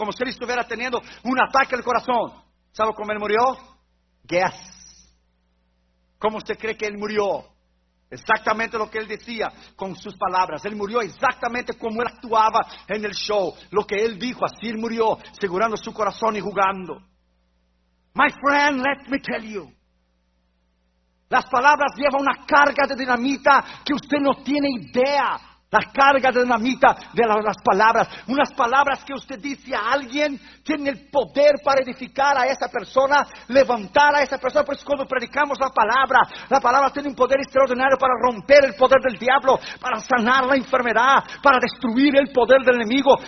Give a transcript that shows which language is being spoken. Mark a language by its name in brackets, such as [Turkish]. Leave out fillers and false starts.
[Spanish] Como si él estuviera teniendo un ataque al corazón. ¿Sabe cómo él murió? [English] Guess. [Spanish] ¿Cómo usted cree que él murió? Exactamente lo que él decía con sus palabras. Él murió exactamente como él actuaba en el show. Lo que él dijo, así él murió, segurando su corazón y jugando. [English] My friend, let me tell you. [Spanish] Las palabras llevan una carga de dinamita que usted no tiene idea. La carga de dinamita de las palabras. Unas palabras que usted dice a alguien tienen el poder para edificar a esa persona, levantar a esa persona. Por eso cuando predicamos la palabra tiene un poder extraordinario para romper el poder del diablo, para sanar la enfermedad, para destruir el poder del enemigo.